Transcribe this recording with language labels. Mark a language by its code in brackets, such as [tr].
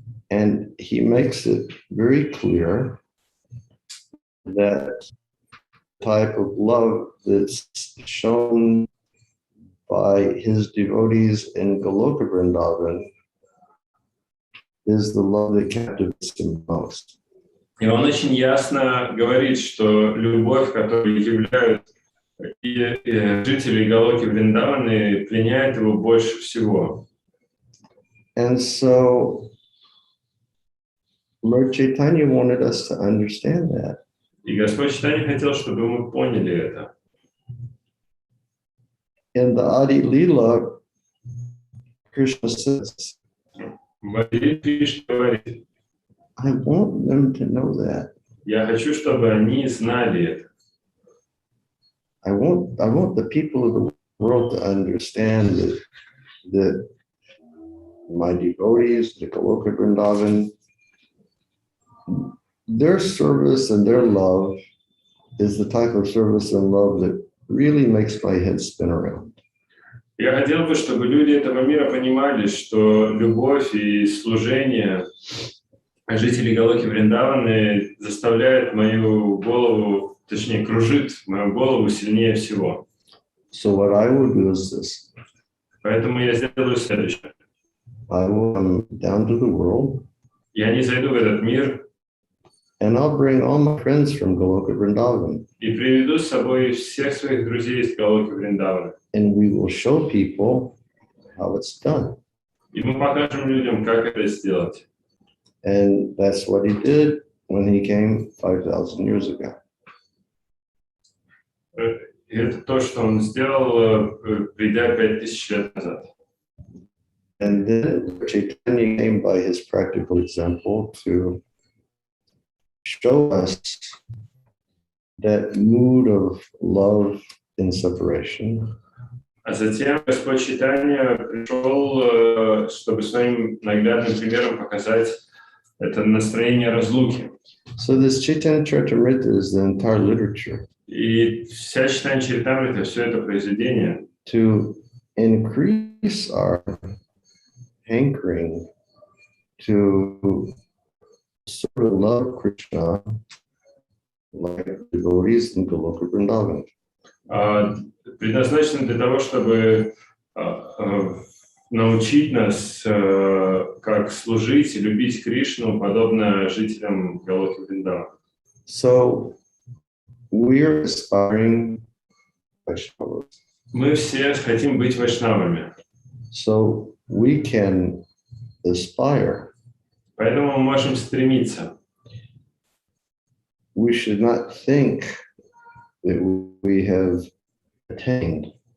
[en] And he makes it very clear that type of love that's shown by his devotees in Goloka Vrindavan is the love that captivates him most. [ru] И он очень ясно говорит, что любовь, которую являют жители Галоки Вриндаваны, пленяет его больше всего. [en] And so Lord Chaitanya wanted us to understand that. [ru] И Господь Чайтанья хотел, чтобы мы поняли это. [en] In the Adi Leela, Krishna says, [ru] Кришна говорит, [en] I want them to know that. [ru] я хочу, чтобы они знали это. [en] I want the people of the world to understand that my devotees, the Goloka Vrindavan, their service and their love is the type of service and love that really makes my head spin around. [ru] Я хотел бы, чтобы люди этого мира понимали, что любовь и служение жителей Галоки Вриндаваны заставляет мою голову, точнее, кружит мою голову сильнее всего. [en] So what I will do is this. [ru] Поэтому я сделаю следующее. [en] I will come down to the world. [ru] Я не зайду в этот мир. [en] And I'll bring all my friends from Goloka Vrindavan. [ru] И приведу с собой всех своих друзей из Галоки Вриндаваны. [en] And we will show people how it's done. [ru] И мы покажем людям, как это сделать. [en] And that's what he did when he came 5,000 years ago. [ru] И это то, что он сделал, придя 5000 лет назад. [en] And then Chaitanya came by his practical example to show us that mood of love in separation. [ru] А затем Господь Чайтанья пришел, чтобы своим наглядным примером показать это настроение разлуки. [en] So this Chaitanya Charitamrita is the entire literature. [ru] И вся Чайтанья Чаритамрита, все это произведение, [en] to increase our hankering to sort of love Krishna like devotees in Goloka Vrindavan. [ru] предназначено для того, чтобы научить нас, как служить и любить Кришну, подобно жителям Галоки Вриндавана. [en] So we are aspiring Vaishnavas. [ru] Мы все хотим быть вайшнавами. [en] So we can aspire. [ru] Поэтому мы можем стремиться. [en] We should not think that we have attained.